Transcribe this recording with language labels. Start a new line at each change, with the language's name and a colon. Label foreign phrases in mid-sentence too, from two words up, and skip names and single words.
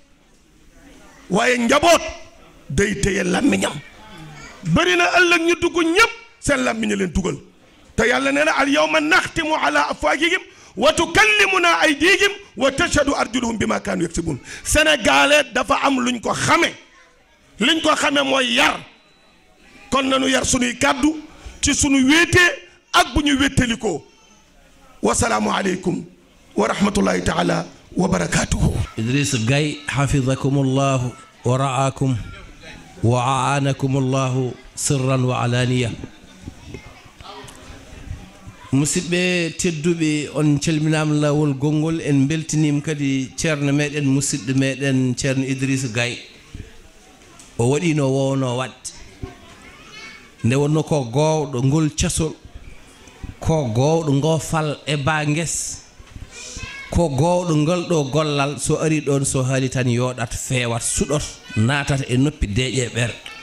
Wolof: waaye njaboot day téye làmmiñam bëri na ëllëg ñu dugg ñépp seen làmmiñ leen dugal te yàlla nee na
Arabic: اليوم نختم على أفواههم وتكلمنا أيديهم وتشهد أرجلهم بما كانوا يكسبون
Wolof: sénégalais dafa am luñ ko xame liñ ko xame mooy yar kon nanu yar sunuy kàddu ci sunu wéetee ak bu ñu wéttalikoo
Arabic: والسلام عليكم ورحمة الله تعالى وبركاته. Idriss Gaye حفظكم الله ورعاكم وأعانكم الله سرا وعلانية.
Fula: musidɓe tedduɓe on calminama lawol gongol en beltinima kadi ceerno meɗen musidɗo meɗen ceerno Idriss Gaye o waɗino wowno wadde nde wonno ko gowɗo ngol casol ko gowɗo ngo fal e bangues ko gowɗo ngol ɗo gollal so ari ɗon so haali tan yoɗat fewat suɗot natata e noppi deeƴe ɓerɗe